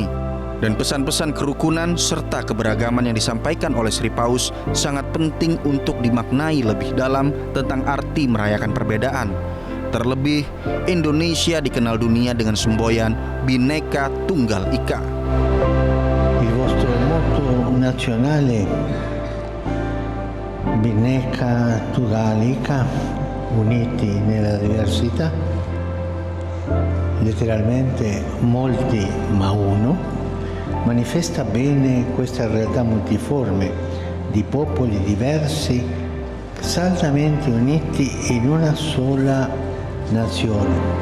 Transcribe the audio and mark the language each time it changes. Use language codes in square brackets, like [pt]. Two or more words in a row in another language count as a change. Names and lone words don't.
[id] Dan pesan-pesan kerukunan serta keberagaman yang disampaikan oleh Sri Paus sangat penting untuk dimaknai lebih dalam tentang arti merayakan perbedaan. Terlebih, Indonesia dikenal dunia dengan semboyan Bhinneka Tunggal Ika. [it] Il vostro motto nazionale Bhinneka Tunggal Ika, uniti nella diversità, letteralmente molti ma uno, manifesta bene questa realtà multiforme di popoli diversi saldamente uniti in una sola nazione.